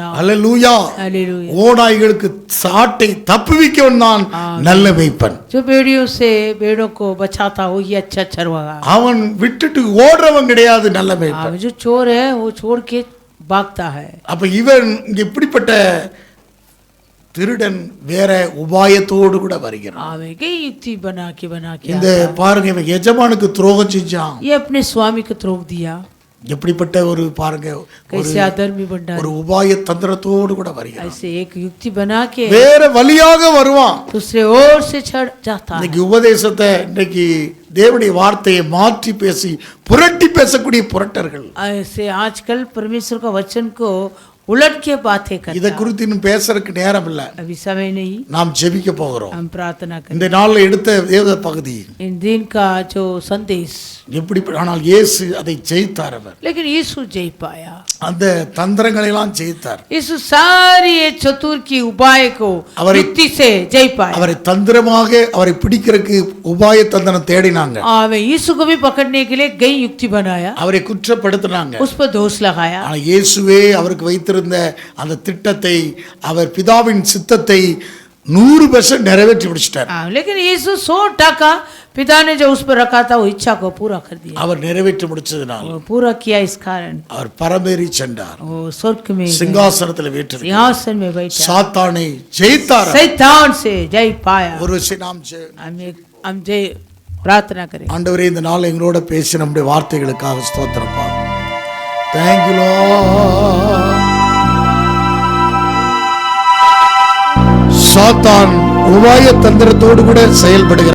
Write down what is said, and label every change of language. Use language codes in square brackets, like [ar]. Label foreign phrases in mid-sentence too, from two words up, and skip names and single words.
[ta] அல்லேலூயா. [hi] हालेलुया। [ta] ஓநாய்களுக்கு சாட்டை தப்புவிக்கவன் தான் நல்ல மேய்ப்பன். [hi] जो भेड़ियों से भेड़ों को बचाता हो ये अच्छा चरवाहा। [ta] அவன் விட்டுட்டு ஓடுறவன் கிடையாது நல்ல மேய்ப்பன். [hi] जो चोर है वो छोड़ के भागता है। [ta] அப்ப இவன் இங்க இப்படிப்பட்ட திருடன் வேற உபாயத்தோடு கூட வருகிறான். [hi] आवेगी युक्ति बना के [ta] இந்த பாருங்க, இவன் எஜமானுக்கு துரோகம் செஞ்சான். [hi] ये अपने स्वामी को द्रोह दिया। [ta] எப்படிப்பட்ட ஒரு பாருங்க, [hi] कैसे अधर्मी बंडा [ta] ஒரு உபாய தந்திரத்தோடு கூட வருகிறான். [hi] ऐसे एक युक्ति बना के [ta] வேற வழியாக வருவான். [hi] दूसरे ओर से चढ़ जाता है। [ta] இன்னைக்கு உபதேசத்தை, இன்னைக்கு தேவனுடைய வார்த்தையை மாற்றி பேசி புரட்டி பேசக்கூடிய புரட்டர்கள். [hi] ऐसे आजकल परमेश्वर का वचन को उलट के बातें [ta] இத [hi] करता। [ta] குறித்து இன்னும் பேசறதுக்கு நேரம் இல்ல. [hi] अभी समय नहीं। [ta] நாம் ஜெபிக்க போகிறோம். [hi] हम प्रार्थना करें। [ta] இந்த நாள்ல எடுத்த வேத பகுதி [hi] इन दिन का जो संदेश, [ta] எப்படி, ஆனால் இயேசு அதை ஜெயித்தார். அவர் [hi] लेकिन यीशु जय पाया। [ta] அந்த தந்திரங்களை எல்லாம் ஜெயித்தார். [hi] यीशु सारी ये चतुर की उपाय को युक्ति से जय पाया। [ta] அவரை தந்திரமாக அவரை பிடிக்கிறதுக்கு உபாய தந்திரம் தேடினாங்க. [hi] वे यीशु को भी पकड़ने के लिए गई युक्ति बनाया। [ta] அவரை குற்றப்படுத்தினாங்க. [hi] उस पर दोष लगाया। [ta] ஆனால் இயேசுவே அவருக்கு வைத்திருந்த அந்த திட்டத்தை, அவர் பிதாவின் சித்தத்தை 100% நிறைவேற்றி முடிச்சிட்டார். [hi] लेकिन यीशु 100% पिता ने जो उस पर रखा था वो इच्छा को पूरा कर दिया। [ta] அவர் நிறைவேற்றி முடிச்சதனால் [hi] वो पूरा किया। इस कारण [ta] அவர் பரமேறி சென்றார். [hi] वो स्वर्ग में [ta] சிங்காசனத்தில் வீற்றிருக்கிறார். [hi] सिंहासन में बैठा। [ta] சாத்தானை ஜெயித்தார். [hi] शैतान से जय पाया। [ta] ஒரு விஷயம் நாம் [hi] हम जय प्रार्थना करें। [ta] ஆண்டவரே, இந்த நாள் எங்களோட பேசி நம்முடைய வார்த்தைகளுக்காக ஸ்தோத்திரப்பா. [en] Thank you Lord. [ta] சாத்தான் உபாய தந்திரத்தோடு கூட செயல்படுகிறார்.